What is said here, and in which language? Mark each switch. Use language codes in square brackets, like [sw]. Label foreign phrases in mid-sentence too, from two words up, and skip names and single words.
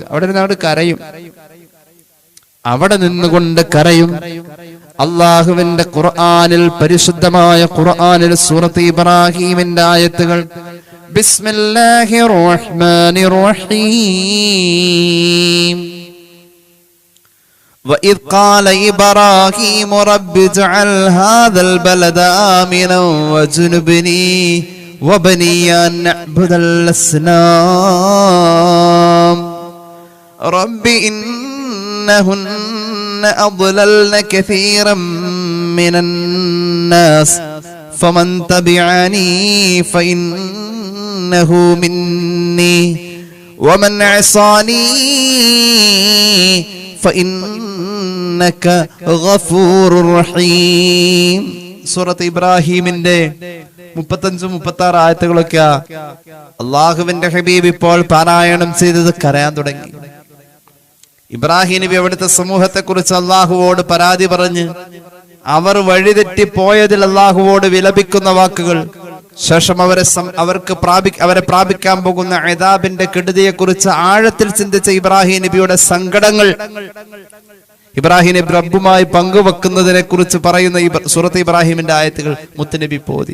[ml] അവിടെ നിന്നവിടെ കരയും, അവിടെ നിന്നുകൊണ്ട് കരയും. അള്ളാഹുവിന്റെ ഖുർആനിൽ, പരിശുദ്ധമായ ഖുർആനിൽ സൂറത്ത് ഇബ്രാഹീമിന്റെ ആയത്തുകൾ [ar] بسم الله الرحمن الرحيم. وإذ قال إبراهيم رب اجعل هذا البلد آمنا واجنبني وبني أن نعبد الأصنام رب إنهن أضللن كثيرا من الناس فمن تبعني فإنه مني ومن عصاني فإنك غفور رحيم. [ml] സൂറത്ത് ഇബ്രാഹീമിന്റെ 35-36 ആയത്തുകളൊക്കെ അള്ളാഹുവിന്റെ ഹബീബ് ഇപ്പോൾ പാരായണം ചെയ്തത് കരയാൻ തുടങ്ങി. ഇബ്രാഹിം നബി അവിടുത്തെ സമൂഹത്തെ കുറിച്ച് അള്ളാഹുവോട് പരാതി പറഞ്ഞ് അവർ വഴിതെറ്റി പോയതിൽ അള്ളാഹുവോട് വിലപിക്കുന്ന വാക്കുകൾ, ശേഷം അവരെ പ്രാപിക്കാൻ പോകുന്ന ഇദാബിന്റെ കെടുതിയെ കുറിച്ച് ആഴത്തിൽ ചിന്തിച്ച ഇബ്രാഹിം നബിയുടെ സങ്കടങ്ങൾ ഇബ്രാഹിം നബി റബ്ബുമായി പങ്കുവെക്കുന്നതിനെ കുറിച്ച് പറയുന്ന സൂറത്ത് ഇബ്രാഹിമിന്റെ ആയത്തുകൾ മുത്തുനബി പോതി.